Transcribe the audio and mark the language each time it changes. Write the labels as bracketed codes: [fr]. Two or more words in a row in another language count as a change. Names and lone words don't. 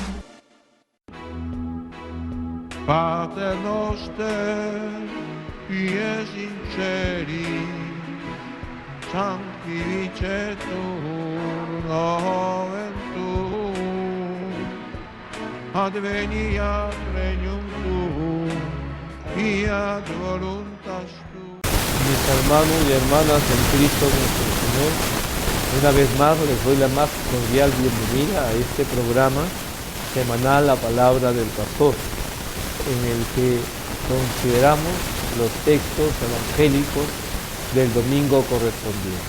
[la] Pater noster, pies sinceri, sanctificetur nomen tuum, adveniat regnum tuum, fiat voluntas tuum. [es] Mis hermanos y hermanas en Cristo nuestro Señor, una vez más les doy la más cordial bienvenida a este programa semanal La Palabra del Pastor, en el que consideramos los textos evangélicos del domingo correspondiente.